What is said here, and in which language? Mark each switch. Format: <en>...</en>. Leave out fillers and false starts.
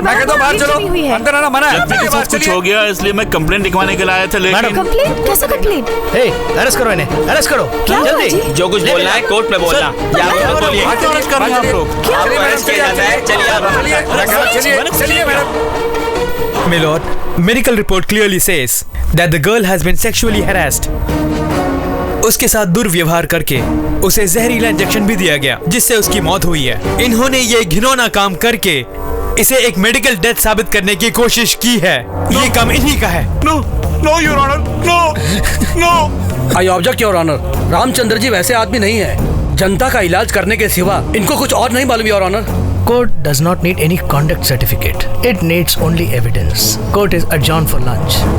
<hi>मैं कहता हूँ बाहर चलो, अंदर आना मना है। लक्ष्मी के साथ कुछ हो गया इसलिए मैं कंप्लेंट लिखवाने के लिए आया था, लेकिन कंप्लेंट? कैसा कंप्लेंट? अरेस्ट करो इन्हें, अरेस्ट करो जल्दी। जो कुछ बोलना है कोर्ट में बोलना, या मत बोलिए। अरेस्ट कर रहे हैं आप लोग। अरेस्ट किया जाता है, चलिए आप। चलिए madam.</hi> <en>My lord, medical report clearly says that the girl has been sexually harassed.</en> <hi>उसके साथ दुर्व्यवहार करके उसे जहरीला इंजेक्शन भी दिया गया, जिससे उसकी मौत हुई है। इन्होंने ये घिनौना काम करके इसे एक मेडिकल डेथ साबित करने की कोशिश की है। ये काम इन्हीं का है।</hi> <en>No no your honour, no no. I object your honour,</en> <hi>Ramchandra ji वैसे आदमी नहीं है। जनता का इलाज करने के सिवा इनको कुछ और नहीं मालूम your honour.</hi> <en>Court does not need any conduct certificate. It needs only evidence. Court is adjourned for lunch.</en>